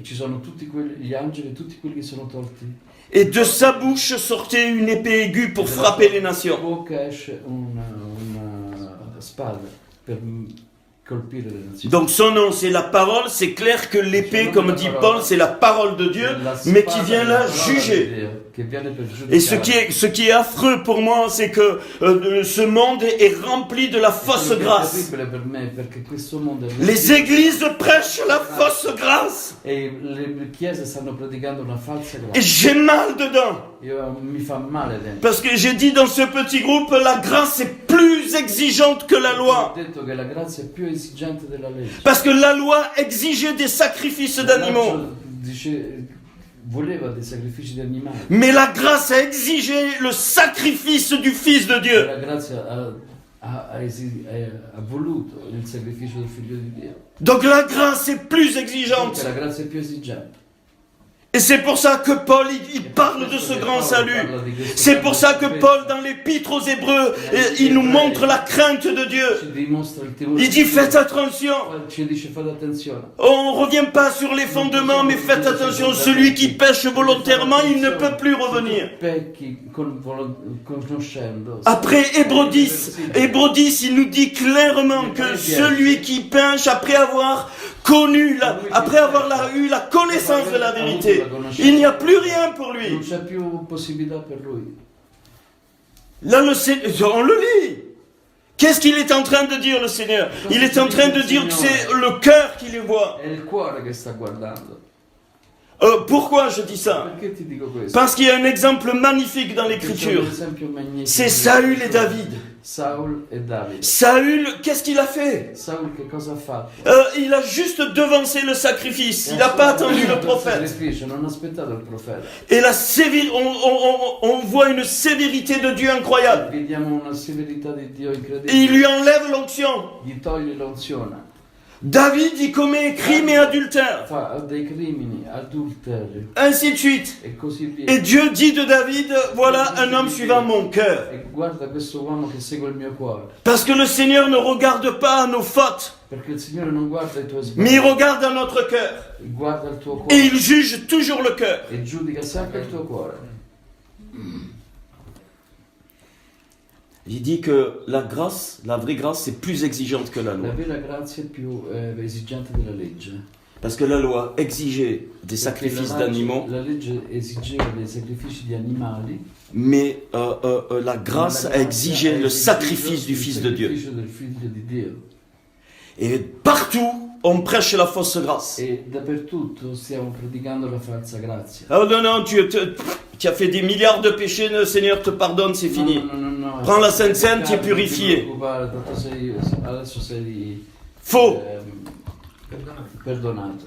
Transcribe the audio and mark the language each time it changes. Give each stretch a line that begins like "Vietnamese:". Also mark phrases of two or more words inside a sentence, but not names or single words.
French: Et de sa bouche sortait une épée aiguë pour frapper les nations. Donc son nom c'est la parole, c'est clair que l'épée, comme dit Paul, c'est la parole de Dieu, mais qui vient là juger.
Italian: che viene per
French: Et
Italian: giudicare.
French: ce qui est affreux pour moi, c'est que ce monde est rempli de la fausse
Italian: Quello che è
French: grâce.
Italian: terribile per me perché questo mondo è
French: Les églises prêchent la fausse grâce.
Italian: e le chiese stanno predicando una falsa
French: Et
Italian: grazia.
French: j'ai mal dedans.
Italian: Mi fa male dentro.
French: Parce que j'ai dit dans ce petit groupe, la grâce est plus exigeante que la loi.
Italian: Ho detto che la grazia è più esigente della legge.
French: Parce que la loi exigeait des sacrifices d'animaux.
Italian: Voleva dei sacrifici di animali.
French: Mais la grâce a exigé le sacrifice du Fils de Dieu.
Italian: La grazia ha voluto il sacrificio del figlio di Dio.
French: Donc la grâce est plus
Italian: Perché
French: exigeante.
Italian: la grazia è più esigente.
French: Et c'est pour ça que Paul, il parle de ce grand salut. C'est pour ça que Paul, dans l'épître aux Hébreux, il nous montre la crainte de Dieu.
Italian: Ci dimostra il timore
French: Il
Italian: di
French: dit,
Italian: Dio.
French: faites attention.
Italian: Ci dice fate attenzione.
French: On ne revient pas sur les fondements, mais faites attention. Celui qui pêche volontairement, il ne peut plus revenir.
Italian: Pecchi conoscendo.
French: Après Hébreux 10, il nous dit clairement que celui qui pêche, après avoir connu, après avoir eu la connaissance de la vérité, il n'y a plus rien pour lui.
Italian: Non c'è più possibilità per lui.
French: Là, on le lit. Qu'est-ce qu'il est en train de dire, le Seigneur? Il est en train de dire que c'est le cœur qui les voit.
Italian: È il cuore che sta guardando.
French: Pourquoi je dis ça?
Italian: Perché ti dico questo?
French: Parce qu'il y a un exemple magnifique dans l'Écriture. C'est Saül et David.
Italian: Saul e Davide.
French: Saül, qu'est-ce qu'il a fait?
Italian: Saul che cosa ha fatto?
French: Il a juste devancé le sacrifice. Il n'a pas attendu le prophète.
Italian: Non ha aspettato il profeta.
French: Et on voit une sévérité de Dieu incroyable.
Italian: Vediamo una severità di Dio
French: Et
Italian: incredibile.
French: il lui enlève l'onction.
Italian: Gli toglie l'unzione.
French: David, il commet crime et adultère.
Italian: Fa dei crimini, adulteri
French: Ainsi de suite.
Italian: e così via.
French: Et Dieu dit de David, voilà un homme suivant mon cœur.
Italian: E guarda questo uomo che segue il mio cuore.
French: Parce que le Seigneur ne regarde pas à nos fautes,
Italian: Perché il Signore non guarda i tuoi
French: mais il
Italian: sbagli,
French: regarde à notre cœur.
Italian: guarda il tuo
French: Et
Italian: cuore
French: il juge toujours le cœur.
Italian: e giudica sempre il tuo cuore.
French: Il dit que la grâce, la vraie grâce, c'est plus exigeante que la
Italian: La
French: loi.
Italian: vera grazia è più esigente della legge.
French: Parce que la loi exigeait des
Italian: Perché
French: sacrifices d'animaux,
Italian: la legge esigeva dei sacrifici di animali,
French: mais la grâce a exigé le sacrifice du Fils de Dieu.
Italian: Il sacrificio del figlio di Dio.
French: Et partout, on prêche la fausse grâce.
Italian: E dappertutto stiamo predicando la falsa grazia.
French: Oh non, non, tu as fait des milliards de péchés, le Seigneur te pardonne, c'est fini. No. Prends la Sainte Seine, tu es
Italian: Non ti
French: purifié.
Italian: preoccupare, tanto adesso sei
French: Faux,
Italian: perdonato.